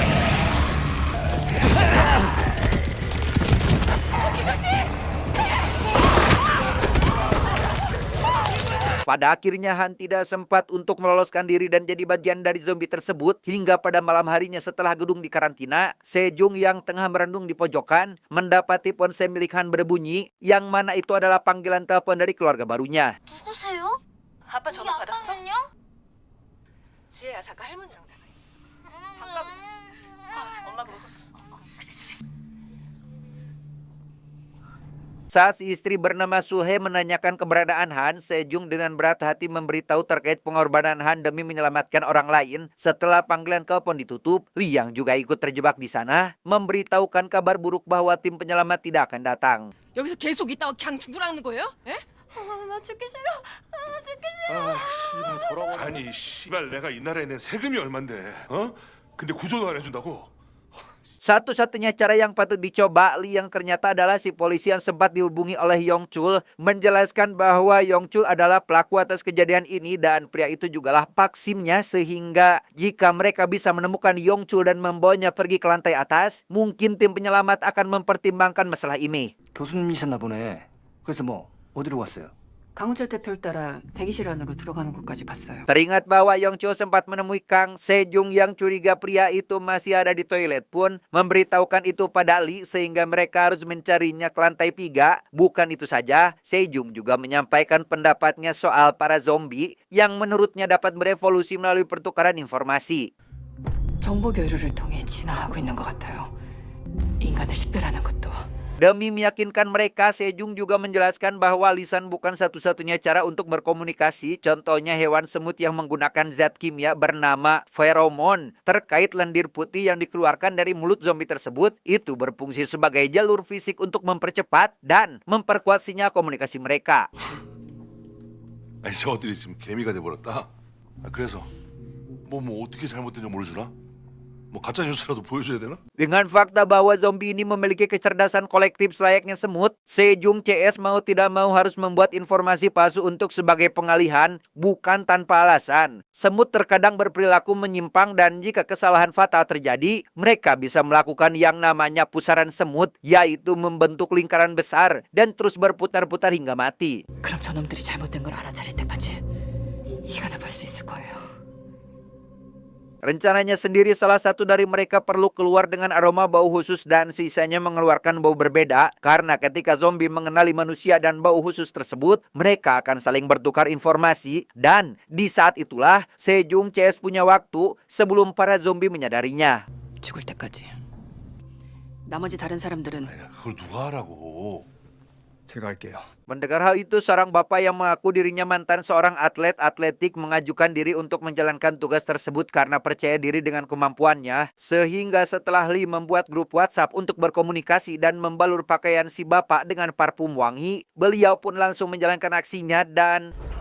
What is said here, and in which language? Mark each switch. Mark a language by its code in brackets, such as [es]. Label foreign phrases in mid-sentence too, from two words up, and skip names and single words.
[id] pada akhirnya Han tidak sempat untuk meloloskan diri dan jadi bagian dari zombie tersebut hingga pada malam harinya setelah gedung dikarantina, Sejong yang tengah merendung di pojokan mendapati ponsel milik Han berbunyi yang mana itu adalah panggilan telepon dari keluarga barunya. [ko] 누구세요? 아빠 전화 받았어? 지혜야 잠깐 할머니랑 나가 있어. 잠깐. 엄마 그거. [id] Saat si istri bernama Suhe menanyakan keberadaan Han, Sejong dengan berat hati memberitahu terkait pengorbanan Han demi menyelamatkan orang lain. Setelah panggilan telepon ditutup, Lee yang juga ikut terjebak di sana memberitahukan kabar buruk bahwa tim penyelamat tidak akan datang. [ko] 여기서 계속 있다가 그냥 죽으라는 거예요? 예? 나 죽기 싫어. 나 죽기 싫어. 아니 씨발 내가 이 나라에 낸 세금이 얼만데 어? 근데 구조도 안 해준다고? [id] Satu-satunya cara yang patut dicoba, Lee yang ternyata adalah si polisi yang sempat dihubungi oleh Yong Chul menjelaskan bahwa Yong Chul adalah pelaku atas kejadian ini dan pria itu jugalah paksimnya, sehingga jika mereka bisa menemukan Yong Chul dan membawanya pergi ke lantai atas, mungkin tim penyelamat akan mempertimbangkan masalah ini. [ko] 교수님이셨나 보네. 그래서 어디로 갔어요? 강우철 대표를 따라 대기실 안으로 들어가는 것까지 봤어요. [id] Teringat bahwa Yong Chul sempat menemui Kang Sejong yang curiga pria itu masih ada di toilet pun memberitahukan itu pada Lee sehingga mereka harus mencarinya ke lantai 3. Bukan itu saja, Sejong juga menyampaikan pendapatnya soal para zombie yang menurutnya dapat berevolusi melalui pertukaran informasi. [ko] 정보 교류를 통해 진화하고 있는 것 같아요. 인간을 식별하는 것도. [id] Demi meyakinkan mereka, Sejong juga menjelaskan bahwa lisan bukan satu-satunya cara untuk berkomunikasi. Contohnya hewan semut yang menggunakan zat kimia bernama feromon terkait lendir putih yang dikeluarkan dari mulut zombie tersebut. Itu berfungsi sebagai jalur fisik untuk mempercepat dan memperkuat sinyal komunikasi mereka. [ko] 아니 저것들이 지금 개미가 돼버렸다. 그래서 뭐 어떻게 잘못된 걸 모르주나? 뭐 가짜 뉴스라도 보여줘야 되나? [id] Dengan fakta bahwa zombie ini memiliki kecerdasan kolektif selayaknya semut, Sejong CS mau tidak mau harus membuat informasi palsu untuk sebagai pengalihan, bukan tanpa alasan. Semut terkadang berperilaku menyimpang dan jika kesalahan fatal terjadi, mereka bisa melakukan yang namanya pusaran semut, yaitu membentuk lingkaran besar dan terus berputar-putar hingga mati. [ko] 그럼 저놈들이 잘못된 걸 알아차릴 때까지 시간을 벌 수 있을 거예요. [id] Rencananya sendiri salah satu dari mereka perlu keluar dengan aroma bau khusus dan sisanya mengeluarkan bau berbeda karena ketika zombie mengenali manusia dan bau khusus tersebut, mereka akan saling bertukar informasi dan di saat itulah Sejong CS punya waktu sebelum para zombie menyadarinya. [ko] 죽을 때까지. 나머지 다른 사람들은 그걸 누가 하라고? 제가 할게요. [id] Mendengar hal itu, seorang bapak yang mengaku dirinya mantan seorang atlet atletik mengajukan diri untuk menjalankan tugas tersebut karena percaya diri dengan kemampuannya. Sehingga setelah Lee membuat grup WhatsApp untuk berkomunikasi dan membalur pakaian si bapak dengan parfum wangi, beliau pun langsung menjalankan aksinya dan